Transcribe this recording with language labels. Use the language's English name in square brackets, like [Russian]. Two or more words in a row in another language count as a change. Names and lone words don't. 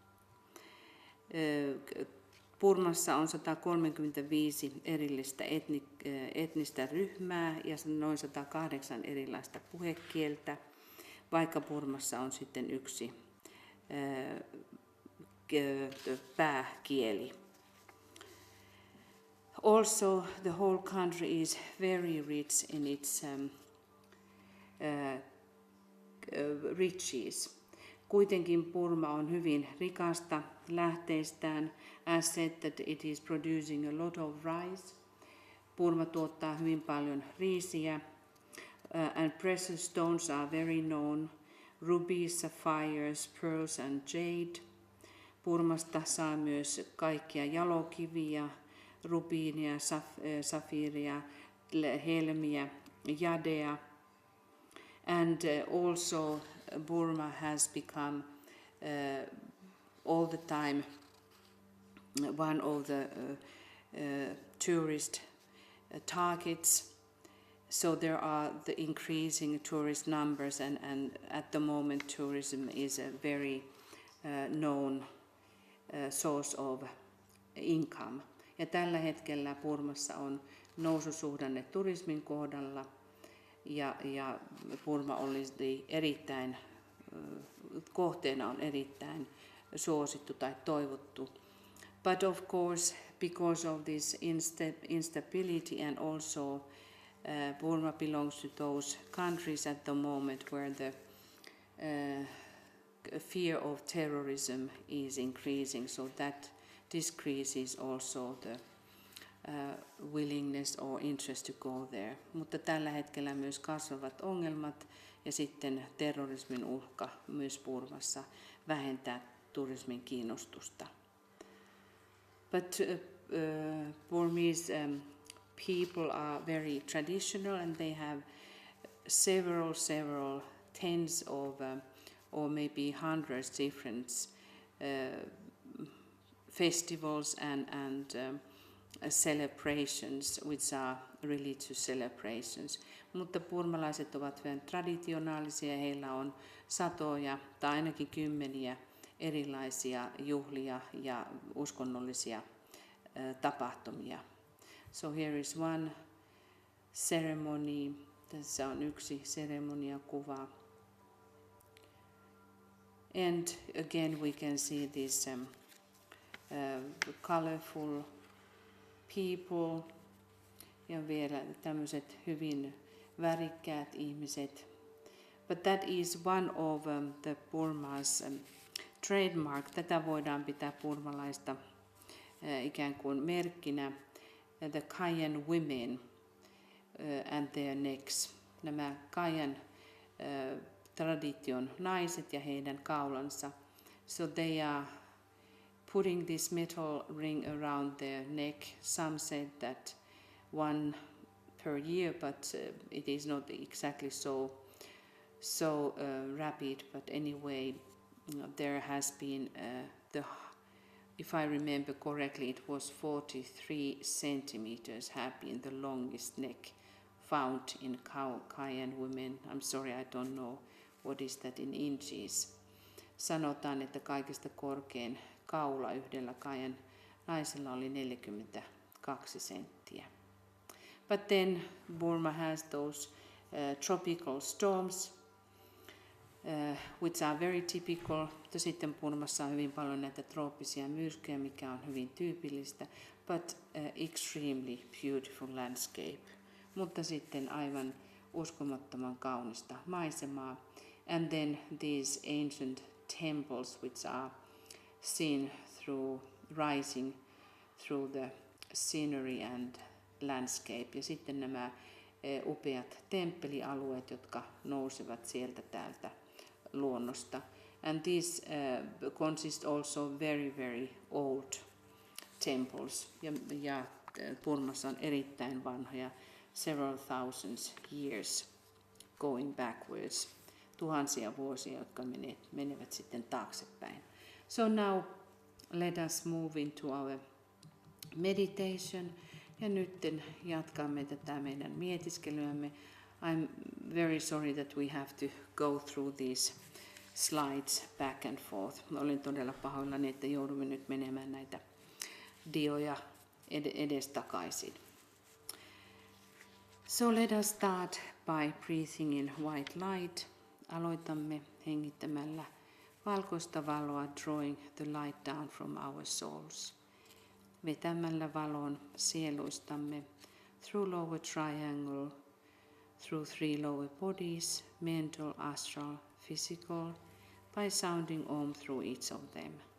[Finnish] Burmassa on 135 erillistä etnistä ryhmää ja noin 108 erilaista puhekieltä, vaikka Burmassa on sitten yksi pääkieli. [English] Also, the whole country is very rich in its riches. [Finnish] Kuitenkin Burma on hyvin rikasta lähteistään, [English] as said that it is producing a lot of rice. [Finnish] Burma tuottaa hyvin paljon riisiä, [English] and precious stones are very known, rubies, sapphires, pearls and jade. [Finnish] Burmasta saa myös kaikkia jalokiviä, rubiinia, safiiria, helmiä, jadea. [English] And also Burma has become all the time one of the tourist targets. So there are the increasing tourist numbers and at the moment tourism is a very known source of income. [Finnish] Ja tällä hetkellä Burmassa on noususuhdanne turismin kohdalla ja Burma olisi kohteena on erittäin suosittu tai toivottu. [English] But of course, because of this instability and also Burma belongs to those countries at the moment where the fear of terrorism is increasing, so that decreases also the willingness or interest to go there. [Finnish] Mutta tällä hetkellä myös kasvavat ongelmat ja sitten terrorismin uhka myös Burmassa vähentää turismin kiinnostusta. [English] But Burmese people are very traditional, and they have several tens of or maybe hundreds different festivals and celebrations, which are religious celebrations. [Finnish] Mutta burmalaiset ovat hyvin traditionaalisia ja heillä on satoja tai ainakin kymmeniä erilaisia juhlia ja uskonnollisia tapahtumia. [English] So here is one ceremony. [Finnish] Tässä on yksi seremoniakuva. [English] And again we can see these colorful people [Finnish] ja vielä tämmöiset hyvin värikkäät ihmiset. [English] But that is one of the Burma's trademark. [Finnish] Tätä voidaan pitää burmalaista ikään kuin merkkinä. [English] The Kayan women and their necks. [Finnish] Nämä Kayan tradition naiset ja heidän kaulansa. [English] So they are putting this metal ring around their neck. Some said that one per year, but it is not exactly so rapid. But anyway, there has been if I remember correctly, it was 43 centimeters have been the longest neck found in Kayan women. I'm sorry, I don't know what is that in inches. [Finnish] Sanotaan, että kaikista korkein kaula yhdellä Kayan naisella oli 42 senttiä. [English] But then Burma has those tropical storms, which are very typical. [Finnish] Mutta sitten Burmassa on hyvin paljon näitä trooppisia myrskyjä, mikä on hyvin tyypillistä, [English] but extremely beautiful landscape. [Finnish] Mutta sitten aivan uskomattoman kaunista maisemaa. [English] And then these ancient temples which are seen rising through the scenery and landscape. [Finnish] Ja sitten nämä upeat temppelialueet, jotka nousevat sieltä täältä luonnosta. [English] And these consist also very old temples. [Finnish] Ja Burmassa on erittäin vanhoja, [English] several thousands years going backwards. [Finnish] Tuhansia vuosia, jotka menevät sitten taaksepäin. [English] So now let us move into our meditation. [Finnish] Ja nyt jatkamme tätä meidän mietiskelyämme. [English] I'm very sorry that we have to go through these slides back and forth. [Finnish] Olen todella pahoillani, että joudumme nyt menemään näitä dioja edestakaisin. [English] So let us start by breathing in white light. [Finnish] Aloitamme hengittämällä valkoista valoa, [English] drawing the light down from our souls. [Finnish] Vetämällä valon sieluistamme [English] through lower triangle, through 3 lower bodies, mental, astral, physical, by sounding Om through each of them.